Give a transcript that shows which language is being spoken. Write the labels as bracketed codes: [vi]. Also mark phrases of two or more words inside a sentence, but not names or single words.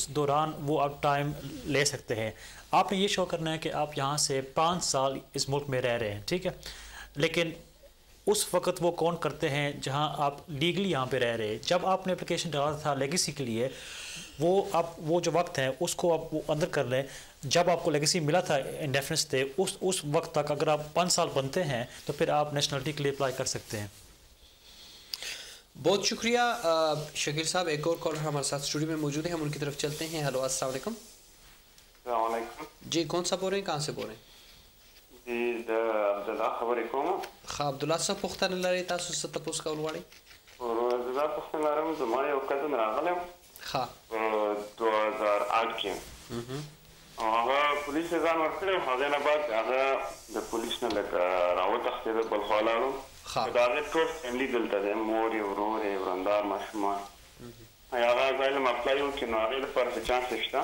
[ur] دوران وہ آپ ٹائم لے سکتے ہیں آپ نے یہ شو کرنا ہے کہ آپ یہاں سے 5 سال اس ملک میں رہ رہے ہیں ٹھیک ہے لیکن اس وقت وہ کاؤنٹ کرتے ہیں جہاں آپ لیگلی یہاں پہ رہ رہے ہیں جب آپ نے ایپلیکیشن ڈالا تھا لیگیسی کے لیے وہ آپ وہ جو وقت ہے اس کو آپ وہ اندر کر لیں جب آپ کو لیگیسی ملا تھا [en] indefinite stay [ur] اس وقت تک اگر آپ 5 سال بنتے ہیں تو پھر آپ نیشنلٹی کے لیے اپلائی کر سکتے ہیں بہت شکریہ شکیل صاحب ایک اور کالر ہمارے ساتھ سٹوڈیو میں موجود ہے ہم ان کی طرف چلتے ہیں ہیلو [ar] السلام علیکم [ur] جی کون سا بول رہے ہیں کہاں سے بول رہے ہیں कहाँ से बोल रहे हैं [ps] जी عبدالله خبرې کوم ښه عبدالله څه پوښتنه لرئ تاسو څه تپوس کول غواړئ زه دا پوښتنه لرم زما یو کزن راغلی ښه 2008 کې او هغه پولیس یې ځان ورکړی هغې نه بعد هغه د پولیس نه لکه راوتښتېده بل خوا لاړو د هغې ټول فیملي دلته دی مور یې ورور یې ورندار ماشومان هغه اسایلم اپلای وکړي نو هغې لپاره څه چانس شته